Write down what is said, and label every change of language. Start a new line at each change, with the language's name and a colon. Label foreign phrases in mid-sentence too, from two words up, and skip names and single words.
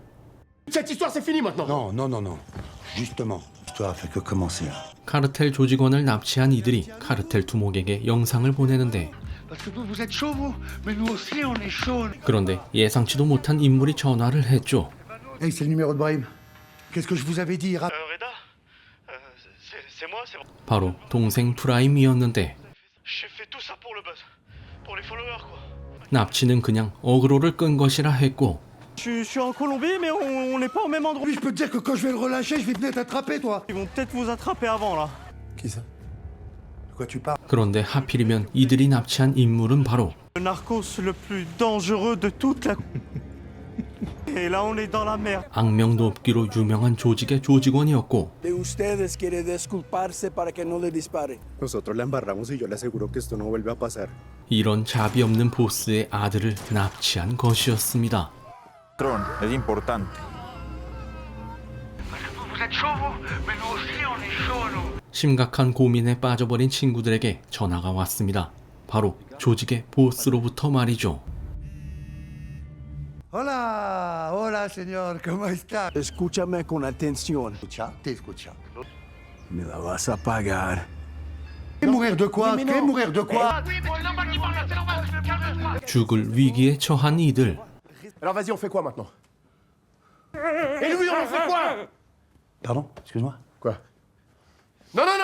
French: Cette histoire c'est fini maintenant. Non. Justement, l'histoire fait que commencer.
Korean: 카르텔 조직원을 납치한 이들이 카르텔 두목에게 영상을 보내는데,
French: Parce que vous êtes chaud, vous? Mais nous aussi, on est chaud.
Korean: 그런데 예상치도 못한 인물이 전화를 했죠.
French: Hey, c'est le numéro de Brahim. Qu'est-ce que je vous avais dit? Reda c'est moi, c'est...
Korean: 바로 동생 프라임이었는데,
French: J'ai fait tout ça pour le buzz. Pour les followers, quoi.
Korean: 납치는 그냥 어그로를 끈 것이라 했고,
French: Je suis en Colombie, mais on n'est pas au même endroit. Oui, je peux te dire que quand je vais le relâcher, je vais venir t'attraper, toi. Ils vont peut-être vous attraper avant, là. Qui ça? De quoi tu parles?
Korean: 그런데 하필이면 이들이 납치한 인물은 바로
French: Le narcos le plus dangereux de toute la... Et là, on est dans la merde.
Korean: 악명 높기로 유명한 조직의 조직원이었고,
Spanish: De ustedes quiere disculparse para que no le dispare. Nosotros la embarramos y yo le aseguro que esto no vuelve a pasar.
Korean: 이런 자비 없는 보스의 아들을 납치한 것이었습니다.
Spanish: Es importante.
Korean: 심각한 고민에 빠져버린 친구들에게 전화가 왔습니다. 바로 조직의 보스로부터 말이죠.
Spanish: Hola, señor, ¿cómo está? Escúchame con atención. Te escucha. Me la vas a pagar.
French: ¿Qué mourir de quoi? ¿Qué mourir de quoi?
Korean: 죽을 위기에 처한 이들.
French: Alors vas-y, on fait quoi maintenant? Et lui, on en fait quoi? Pardon? Excuse-moi. Quoi? Non.